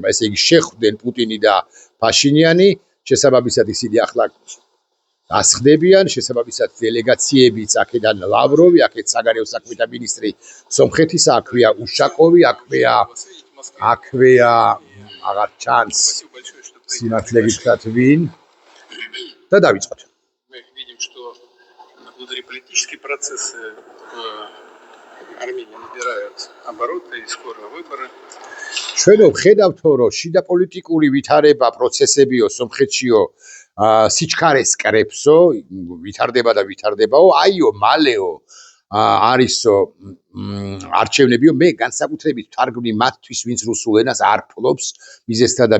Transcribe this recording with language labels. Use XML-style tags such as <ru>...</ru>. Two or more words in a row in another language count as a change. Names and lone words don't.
<ka>ესე იგი, შეხვდნენ პუტინი და ფაშინიანი, შესაბამისად ისინი ახლა ასხდებიან, შესაბამისად დელეგაციებიც აქედან ლავროვი, აქეთ საგარეო საქმეთა მინისტრი სომხეთისა, აქვეა უშაკოვი, აქვეა აღარ ჩანს სიმართლე გითხრათ ვინ და დავიწყოთ.</ka> <ru>Мы видим, что внутриполитические процессы Армении набирают обороты и скоро выборы.</ru> <ka>ჩვენ ვხედავთ, რომ შიდა პოლიტიკური ვითარება პროცესებიო სომხეთშიო სიჩქარეს კრებსო, ვითარდებაო, აიო, მალეო არისო არჩევნებიო, მე განსაკუთრებით თარგმნი მათთვის, ვინც რუსულ ენას არ ფლობს, მიზესთა და</ka>